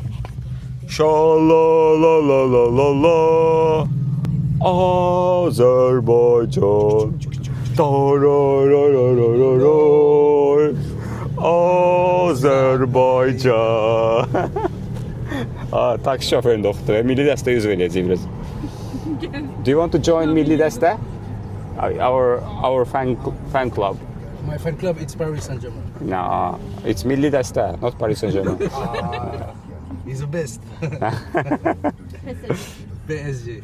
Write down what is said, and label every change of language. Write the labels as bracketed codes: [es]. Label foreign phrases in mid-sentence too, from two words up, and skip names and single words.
[az] Şalalalala Azərbaycan Dararararararar Azərbaycan Taksi şoförün doktoru. Milli dəstə yüz verəcək biraz. [en] Do you want to join Milli dəstə? Our fan club. My fan club, it's Paris Saint-Germain. No, it's Milli dəstə, not Paris Saint-Germain. He's the best. PSG.